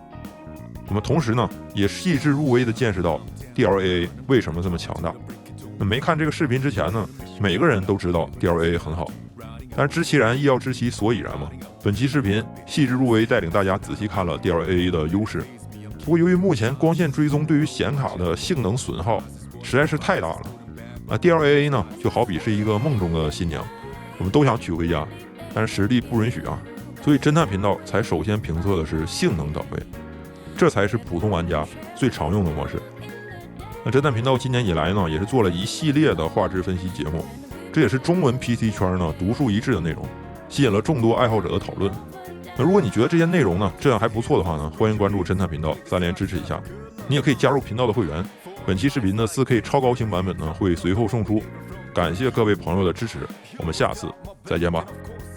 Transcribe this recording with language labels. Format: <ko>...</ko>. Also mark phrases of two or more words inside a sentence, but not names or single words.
<zh>那麼同時呢，也細致入微地見識到 DLAA 為什麼這麼強大。那沒看這個視頻之前呢，每個人都知道 DLAA 很好。但是知其然，亦要知其所以然嘛。本期視頻細致入微，帶領大家仔細看了 DLAA 的優勢。不過由於目前光線追蹤對於顯卡的性能損耗實在是太大了，DLAA 呢就好比是一個夢中的新娘，我們都想娶回家，但是實力不允許啊。所以侦探頻道才首先評測的是性能檔位，這才是普通玩家最常用的模式。那偵探頻道今年以來呢，也是做了一系列的畫質分析節目。這也是中文 PC 圈呢獨樹一幟的內容，吸引了眾多愛好者的討論。那如果你覺得這些內容呢質量還不錯的話呢，歡迎關注偵探頻道，3連支持一下。你也可以加入頻道的會員。本期視頻的 4K 超高清版本呢會隨後送出。感謝各位朋友的支持，我們下次再見吧。</zh>